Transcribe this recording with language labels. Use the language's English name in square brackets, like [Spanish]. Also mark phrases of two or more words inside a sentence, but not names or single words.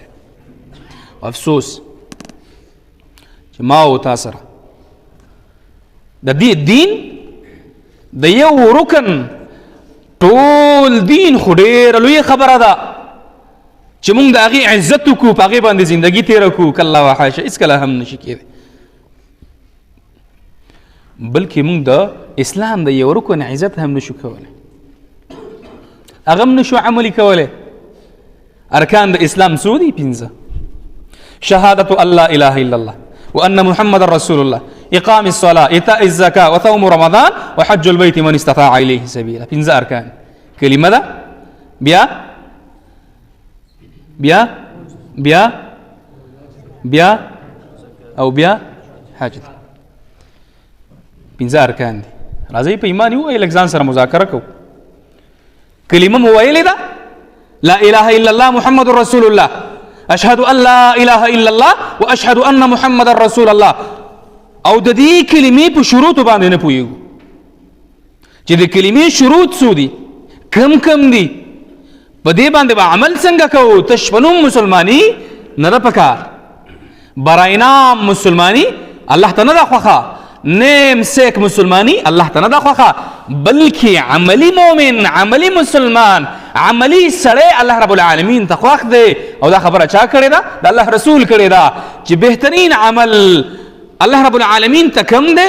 [Pashto] افسوس چې ما او تا سره د دې دین د یو رکن ټول دین خو ډېره لویه خبره ده چې موږ د هغې عزت وکړو، په هغې باندې زندګي تېره کړو. کله وحاشه هېڅکله هم نشي کېدی. بلکې موږ د اسلام د یو رکن عزت هم نشو کولی، هغه هم نشو عملي کولی. ارکان د اسلام څو دي؟ 5: [Arabic] شهادة ان لا اله الا الله وان محمد رسول الله، اقام الصلاه، ايتاء الزكاه، وصوم رمضان، وحج البيت من استطاع اليه سبيلا. [Pashto] 5 ارکان. کلمه ده، بیا بیا بیا بیا او بیا حج. 5 ارکان دي. راځئ په ایمان ووایو، لږ ځان سره مذاکره کوو. کلمه مو ویلې ده، [Arabic] لا اله الا الله محمد رسول الله، اشهد ان لا اله الا الله واشهد ان محمد رسول الله. [Pashto] او د دې کلمې په شروطو باندې نه پوهېږو چې د کلمې شروط څو دي، کم دي، په دې باندې به عمل څنګه کوو. تش په نوم مسلماني نه ده پکار، [Persian] برای نام [Pashto] مسلماني الله ته نه ده خوښه، نیم سیک مسلمانی الله ته نه ده خوښه، بلکې عملی مؤمن، عملی مسلمان، عملی سړی [Arabic] الله رب العالمین [Pashto] ته خوښ دی. او دا خبره چا کړې ده؟ د الله رسول کړې ده چې بهترین عمل [Arabic] الله رب العالمین [Pashto] ته کم دی؟